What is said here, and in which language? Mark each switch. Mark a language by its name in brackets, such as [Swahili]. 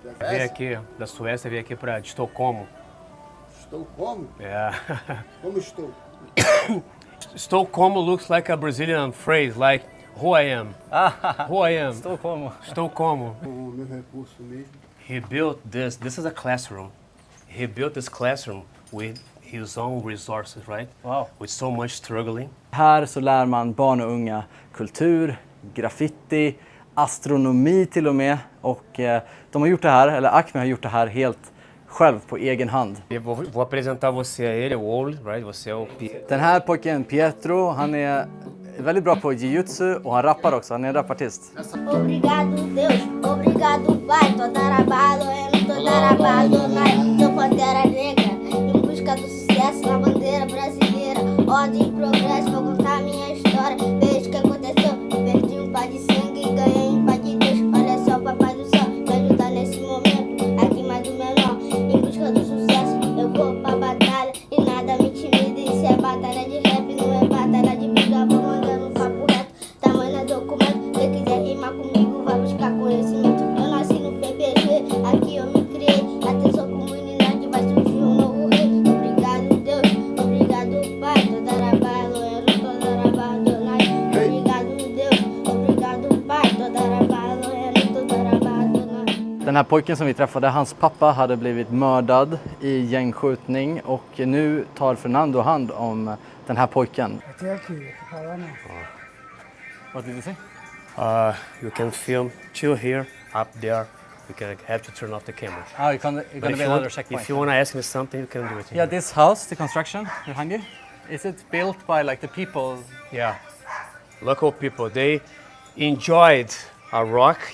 [Portuguese] Veio aqui, da Suécia, veio aqui de Estocolmo. Estocolmo? [English] Yeah. [Portuguese] Como estou? [English] Estocolmo looks like a Brazilian phrase, like who I am. Who I am. Estocolmo. [Portuguese] Meu recurso mesmo. [English] He built this. This is a classroom. He built this classroom with his own resources, right? Wow. With so much struggling. [Swedish] Här så lär man barn och unga kultur, graffiti, astronomi till och med. Och de har gjort det här, eller Acme har gjort det här helt själv på egen hand. [Portuguese] Eu vou apresentar você a ele, o Oli, right? Você é o [Swedish] Den här pojken Pietro, han är väldigt bra på jiu-jitsu och han rappar också, han är en rapartist. [Portuguese] Obrigado Deus, obrigado Pai, toda rabado, toda rabado, tô pantera negra, busca do sucesso, a bandeira brasileira. Ordem e progresso, vou contar minha história. Veja o que aconteceu, perdi um par de sangue e ganhei um par de Deus. Olha só, papai do céu, me ajuda nesse momento. Aqui mais do menor, em busca do sucesso. Eu vou pra batalha e nada me intimida. Isso é batalha de rap, não é batalha de briga. Vou mandando um papo reto, tamanho é documento. Se quiser rimar comigo, vai buscar conhecimento. Eu nasci no PPG, aqui eu me criei. Atenção comunidade, vai surgir um novo rei. Obrigado Deus, obrigado Pai. Toda rabaloeiro, toda rabadonai. Obrigado Deus, obrigado Pai. Toda rabaloeiro, toda rabadonai. [Swedish] Den här pojken som vi träffade, hans pappa hade blivit mördad i gängskjutning och nu tar Fernando hand om den här pojken. [English] What did you say? You can film two here, up there. You can have to turn off the camera. Oh, you're gonna But be another checkpoint. if you want to ask me something, you can do it here. Yeah, this house, the construction behind you, is it built by like the people? Yeah. Local people, they enjoyed a rock.